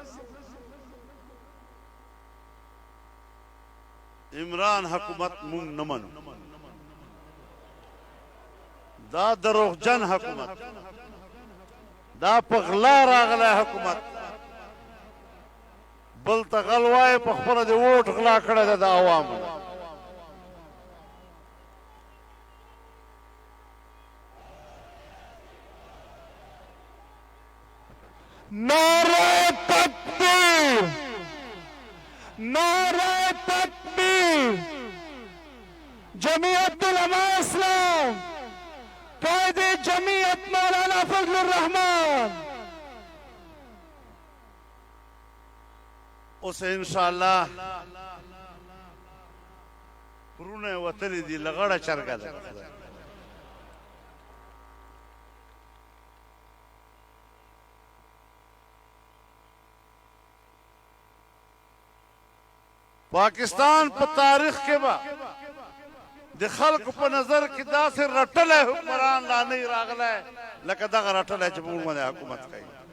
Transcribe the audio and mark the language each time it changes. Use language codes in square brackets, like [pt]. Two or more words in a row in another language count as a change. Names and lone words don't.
[ps] عمران حکومت مونږ نه منو دا دروغجن حکومت دا په غلا راغلی حکومت بل ته غل وایي په خپله د ووټ غلا کړی ده د عوامو [ur] نعرہ تکبیر نعرہ تکبیر جمعیت علماء اسلام قائد جمعیت مولانا فضل الرحمن [ps] اوس انشاءالله پرونه وتلې دي لغړه چرګه ده پاکستان په تاریخ کې به د خلکو په نظر کې داسې رټلی حکمران لا نه راغلی لکه دغه رټلی چې په موږ باندې حکومت کوي